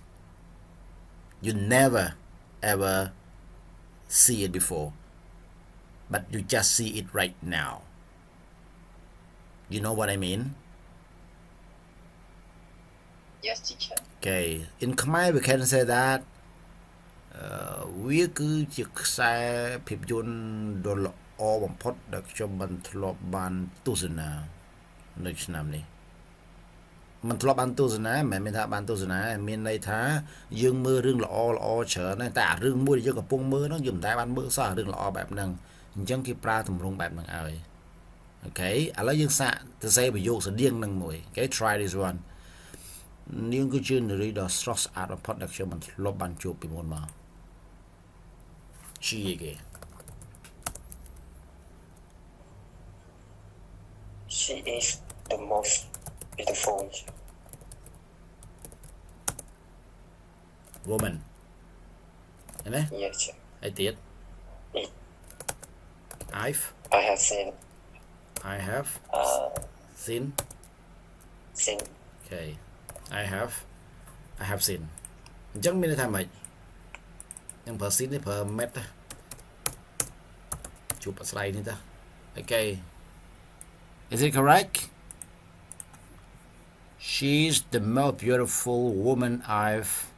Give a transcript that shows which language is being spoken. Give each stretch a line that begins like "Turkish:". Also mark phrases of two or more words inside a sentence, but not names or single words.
English: You never ever see it before, but you just see it right now. You know what I mean? Yes, teacher. Okay, in Khmer we can say that
Khmer: វាគឺជាខ្សែភាពយន្តដ៏ល្អបំផុតដែលខ្ញុំបានធ្លាប់បានទស្ស នានៅឆ្នាំនេះមិនធ្លាប់បានទស្សនាមិនមែនថាបានទស្សនាមានន័យថាយើងមើលរឿងល្អច្រើនតែអារឿងមួយដែលយើងកំពុងមើលហ្នឹងយើងមិនដែលបានមើលសោះរឿងល្អបែបហ្នឹងអញ្ចឹងគេប្រើទម្រង់បែបហ្នឹងឲ្យអូខេឥឡូវយើងសាកទៅសេប្រយោគស្តៀងនឹងមួយអូខេ
English: try this one
Khmer: នាងគឺជានារីដ៏ស្រស់ស្អាតបំផុតដែលខ្ញុំបានធ្លាប់បានជួបពីមុនមក
English: She again. She is the most beautiful Woman. Ini? yes sir. I did. It, I have seen seen. seen Okay. I have seen.
Khmer: អញ្ចឹងមានន័យថាម៉េចខ្ញុំប្រើ seen នេះប្រើ met ជួបអាស្រ័យនេះតា Okay.
English: Is it correct? She's the most beautiful woman I've